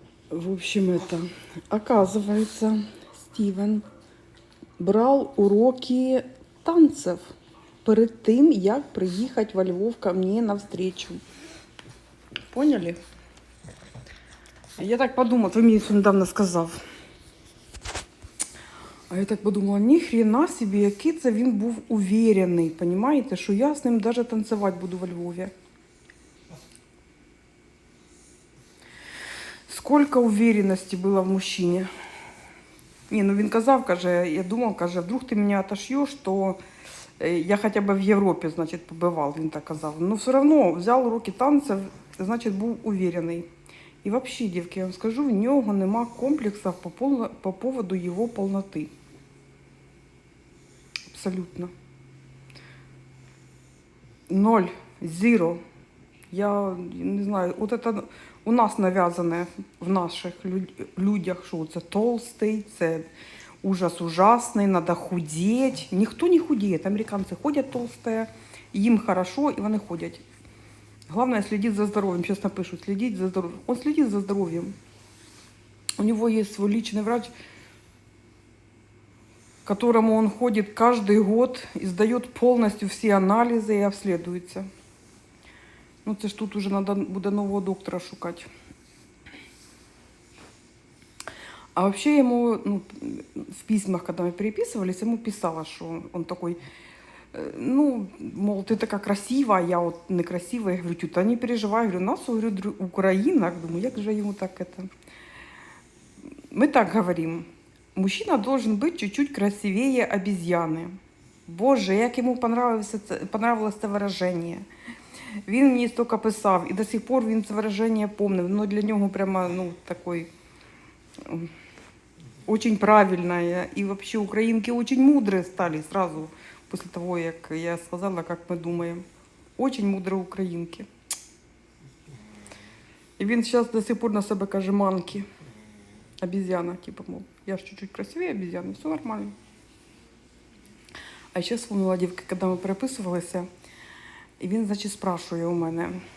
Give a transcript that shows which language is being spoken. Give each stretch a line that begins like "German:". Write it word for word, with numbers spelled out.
Russian: В общем, это... Оказывается, Стивен брал уроки танцев
Ukrainian: перед тим, як приїхати
Russian: во Львов ко мне навстречу. Поняли? Я так подумала, ты мне недавно сказав.
Ukrainian: А я так подумала, ні хрена собі, який це він був уверений, понимаєте, що я з ним даже танцювати буду во Львові.
Russian: Сколько уверенности было в мужчине.
Ukrainian: Ні, ну він казав, каже, я думав, каже, вдруг ти мене отошьєш, то я хоча б в Європі, значить, побивав, він так казав. Ну все одно взяв уроки танців, значить, був уверений. І взагалі, дівки, я вам скажу, в нього нема комплексів по, полно, по поводу його повноти. Абсолютно. Ноль. Зіро. Я не знаю, от это у нас нав'язане в наших людях, що це толстий, це ужас ужасний, треба худіти. Ніхто не худіє, американці ходять толсті, їм хорошо і вони ходять.
Russian: Главное следить за здоровьем. Сейчас напишу, следить за здоровьем. Он следит за здоровьем. У него есть свой личный врач, к которому он ходит каждый год и сдает полностью все анализы и обследуется.
Ukrainian: Ну, це ж тут уже надо буде нового доктора шукати.
Russian: А вообще ему, ну, в письмах, когда мы переписывались, ему писала, что он такой... Ну, мол, ты такая красивая, я вот некрасивая. Я говорю, тюта, не переживай. Я говорю, нас, говорю, украинок. Думаю,
Ukrainian: як же
Russian: ему так это... Мы так говорим. Мужчина должен быть чуть-чуть красивее обезьяны. Боже, як ему понравилось, понравилось это выражение.
Ukrainian: Він мені стільки писав, і до сих пор він це вираження помнив. Воно для нього прямо, ну, такой...
Russian: Очень правильное. И вообще украинки очень мудрые стали сразу... После того, как я сказала, как мы думаем. Очень мудрые украинки. И він сейчас до сих пор на себе каже манки. Обезьяна, типа, мол, я ж чуть-чуть красивее обезьяны, все нормально.
Ukrainian: А ще вспомнила, дівки, когда ми переписувалися, і він, значить, спрашує у мене.